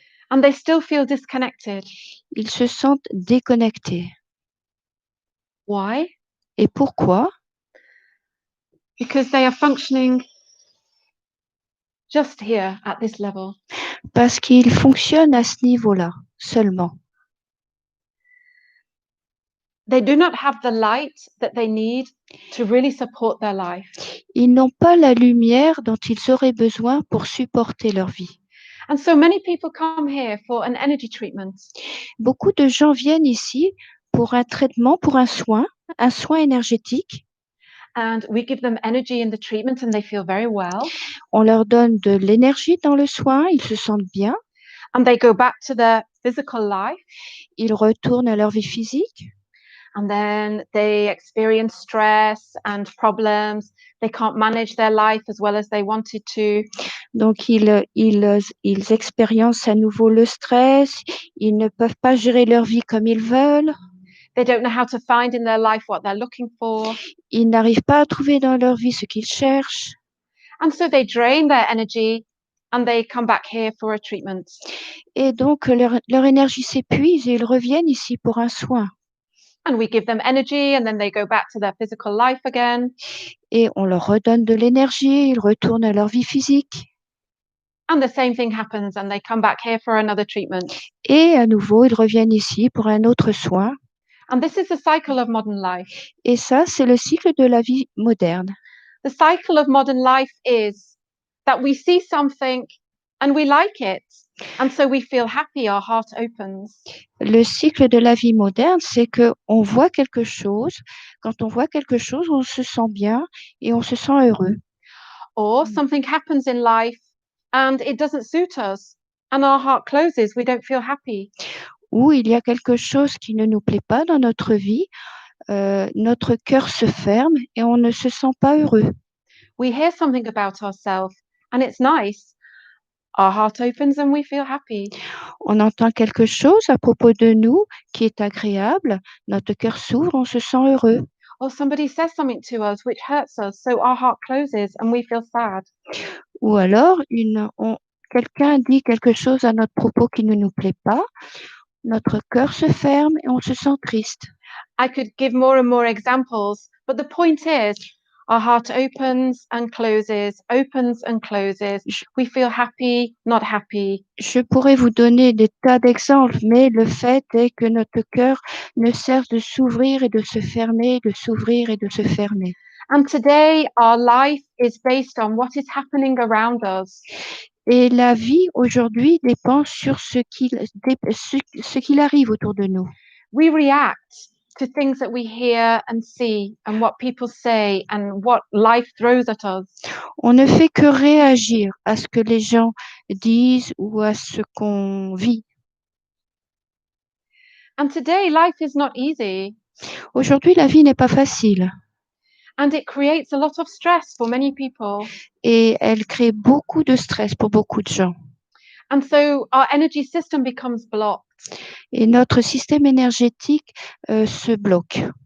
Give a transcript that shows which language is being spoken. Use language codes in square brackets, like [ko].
[en] And they still feel disconnected. [fr] Ils se sentent déconnectés. [en] Why? [fr] Et pourquoi? [en] Because they are functioning just here at this level. [fr] Parce qu'ils fonctionnent à ce niveau-là seulement. [en] They do not have the light that they need to really support their life. [fr] Ils n'ont pas la lumière dont ils auraient besoin pour supporter leur vie. [en] And so many people come here for an energy treatment. [fr] Beaucoup de gens viennent ici pour un traitement, pour un soin énergétique. [en] And we give them energy in the treatment and they feel very well. [fr] On leur donne de l'énergie dans le soin, ils se sentent bien. [en] And they go back to their physical life. [fr] Ils retournent à leur vie physique. [en] And then they experience stress and problems. They can't manage their life as well as they wanted to. [fr] Donc, ils expériencent à nouveau le stress. Ils ne peuvent pas gérer leur vie comme ils veulent. [en] They don't know how to find in their life what they're looking for. [fr] Ils n'arrivent pas à trouver dans leur vie ce qu'ils cherchent. [en] And so they drain their energy and they come back here for a treatment. [fr] Et donc, leur énergie s'épuise et ils reviennent ici pour un soin. [en] And we give them energy and then they go back to their physical life again. [fr] Et on leur redonne de l'énergie, ils retournent à leur vie physique. [en] And the same thing happens and they come back here for another treatment. [fr] Et à nouveau, ils reviennent ici pour un autre soin. [en] And this is the cycle of modern life. [fr] Et ça, c'est le cycle de la vie moderne. [en] The cycle of modern life is that we see something and we like it. And so we feel happy, our heart opens. [fr] Le cycle de la vie moderne, c'est que on voit quelque chose. Quand on voit quelque chose, on se sent bien et on se sent heureux. [en] Or something happens in life and it doesn't suit us and our heart closes, we don't feel happy. [fr] Ou il y a quelque chose qui ne nous plaît pas dans notre vie, notre cœur se ferme et on ne se sent pas heureux. [en] We hear something about ourselves and it's nice. Our heart opens and we feel happy. [fr] On entend quelque chose à propos de nous qui est agréable, notre cœur s'ouvre, on se sent heureux. [en] Or somebody says something to us which hurts us, so our heart closes and we feel sad. [fr] Ou alors, quelqu'un dit quelque chose à notre propos qui ne nous plaît pas, notre cœur se ferme et on se sent triste. [en] I could give more and more examples, but the point is, our heart opens and closes, opens and closes. We feel happy, not happy. [fr] Je pourrais vous donner des tas d'exemples, mais le fait est que notre cœur ne cesse de s'ouvrir et de se fermer, de s'ouvrir et de se fermer. [en] And today, our life is based on what is happening around us. [fr] Et la vie aujourd'hui dépend sur ce qu'il arrive autour de nous. [en] We react to things that we hear and see and what people say and what life throws at us. [fr] On ne fait que réagir à ce que les gens disent ou à ce qu'on vit. [en] And today, life is not easy. [fr] Aujourd'hui, la vie n'est pas facile. [en] And it creates a lot of stress for many people. [fr] Et elle crée beaucoup de stress pour beaucoup de gens. [en] And so our energy system becomes blocked. [fr] Et notre système énergétique se bloque.